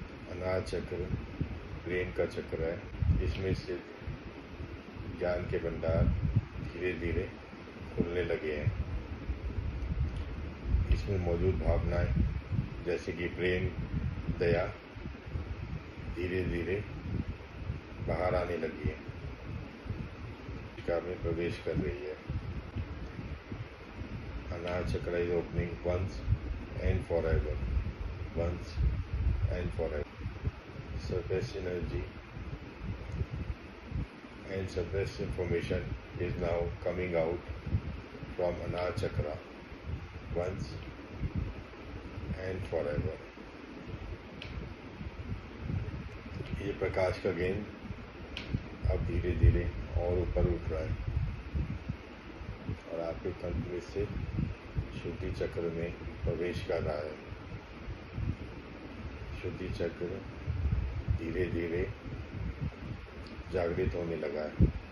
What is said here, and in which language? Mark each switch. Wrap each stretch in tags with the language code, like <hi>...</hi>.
<hi>अनाहत चक्र प्रेम का चक्र है। इसमें स्थित ज्ञान के भंडार धीरे धीरे खुलने लगे हैं। इसमें मौजूद भावनाएं जैसे कि प्रेम, दया धीरे धीरे बाहर आने लगी है, में प्रवेश कर रही है।</hi> <en>Anahata Chakra is opening once and forever. Once and forever. Surface energy and surface information is now coming out from Anahata Chakra once and forever.</en> <hi>ये प्रकाश का गेंद अब धीरे धीरे और ऊपर उठ रहा है और आपके कंठ में से शुद्धि चक्र में प्रवेश कर रहा है। शुद्धि चक्र धीरे धीरे जागृत होने लगा है।</hi>